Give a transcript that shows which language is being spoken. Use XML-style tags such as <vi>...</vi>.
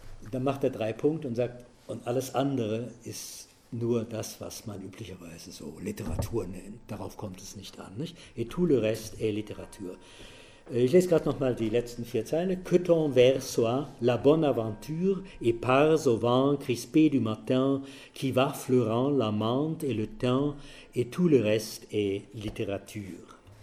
<de>Dann macht er drei Punkte und sagt, und alles andere ist nur das, was man üblicherweise so Literatur nennt. Darauf kommt es nicht an, nicht?</de> <fr>Et tout le reste est littérature.</fr> <de>Ich lese gerade nochmal die letzten vier Zeilen.</de> <fr>Que ton vers soit la bonne aventure et par au vent crispé du matin qui va fleurant la menthe et le thym et tout le reste est littérature.</fr>